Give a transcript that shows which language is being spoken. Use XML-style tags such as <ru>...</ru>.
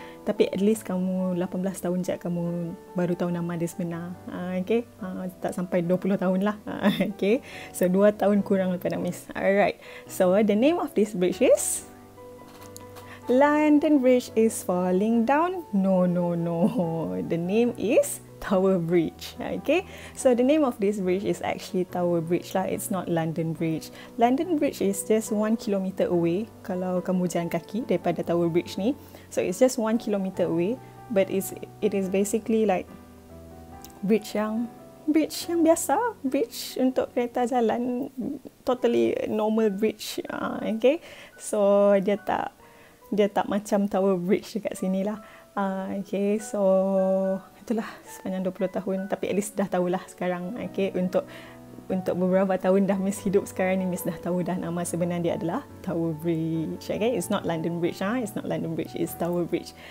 <ms>Tapi at least kamu 18 tahun je kamu baru tahu nama dia sebenar. Okay, tak sampai 20 tahun lah. Okay, so 2 tahun kurang daripada Miss.</ms> <en>Alright, so the name of this bridge is... London Bridge is falling down. No. The name is Tower Bridge. Okay, so the name of this bridge is actually Tower Bridge lah. It's not London Bridge. London Bridge is just 1 kilometer away</en> <ms>kalau kamu jalan kaki daripada</ms> <en>Tower Bridge ni. So it's just 1 kilometer away, but it is basically like bridge</en> <ms>yang biasa,</ms> <en>bridge</en> <ms>untuk kereta jalan,</ms> <en>totally normal bridge.</en> <ms>Okay, so dia tak macam Tower Bridge dekat sini lah. Okay, so itulah sepanjang 20 tahun. Tapi at least dah tahulah sekarang. Okay, untuk beberapa tahun dah Miss hidup sekarang ni, Miss dah tahu dah nama sebenar dia adalah Tower Bridge.</ms> <en>Okay, it's not London Bridge. It's not London Bridge, it's Tower Bridge.</en>